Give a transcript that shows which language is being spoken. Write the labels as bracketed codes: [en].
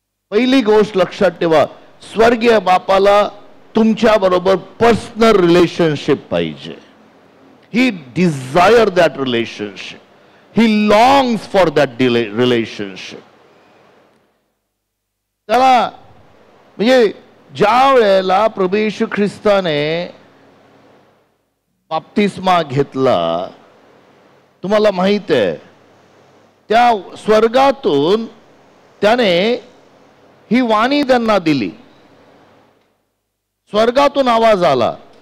[mr] पहिली गोष्ट लक्षात ठेवा, स्वर्गीय बापाला तुमच्या बरोबर पर्सनल रिलेशनशिप पाहिजे. [en] he desire that relationship. he longs for that relationship. [mr] त्याला म्हणजे ज्या वेळेला प्रभू येशू ख्रिस्ताने बाप्तिस्मा घेतला तुम्हाला माहित आहे, त्या स्वर्गातून त्याने ही वाणी त्यांना दिली. स्वर्गातून आवाज आला